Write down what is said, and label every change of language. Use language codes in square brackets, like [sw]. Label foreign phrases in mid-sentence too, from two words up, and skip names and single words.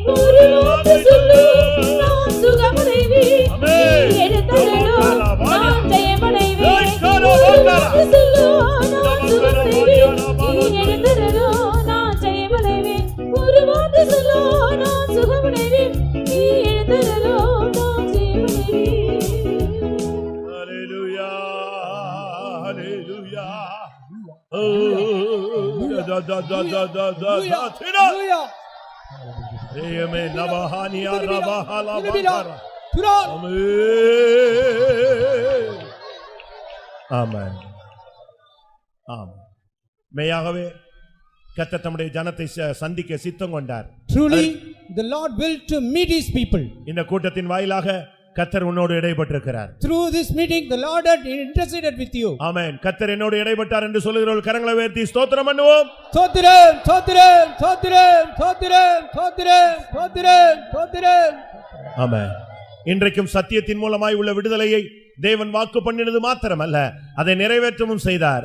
[ta] ஒரு வார்த்தை சொல்லு நான் சுகமடைவேன், நீ எழுந்தருளும் நான் ஜெயமடைவேன். ஒரு வார்த்தை சொல்லு நான் சுகமடைவேன், நீ எழுந்தருளும் நான் ஜெயமடைவேன். ஒரு வார்த்தை சொல்லு நான் சுகமடைவேன், நீ எழுந்தருளும் நான் ஜெயமடைவேன். [en] Hallelujah, hallelujah. Oh, da da da da da da da. Hallelujah. Amen. Nabahaniya rabahala bakara. Lord. [ta] ஆமென். ஆம். மெய்யாகவே கர்த்தர் தம்முடைய ஜனத்தை சந்திக்க சித்தம் கொண்டார். [en] Truly, the Lord will to meet his people. [ta] இந்த கூட்டத்தின் வாயிலாக கர்த்தர் உன்னோடு இடைப்பட்டிருக்கிறார். [en] Through this meeting, the Lord had interceded with you. [ta] ஆமென். கர்த்தர் என்னோடு இடைப்பட்டார் என்று சொல்லுகிறவர்கள் கரங்களை உயர்த்தி ஸ்தோத்திரம் பண்ணுவோம். Stotram, stotram, stotram, stotram, stotram, stotram, stotram. ஆமென். இன்றைக்கும் சத்தியத்தின் மூலமாய் உள்ள விடுதலையை தேவன் வாக்கு பண்ணினது மாத்திரமல்ல, அதை நிறைவேற்றவும் செய்தார்.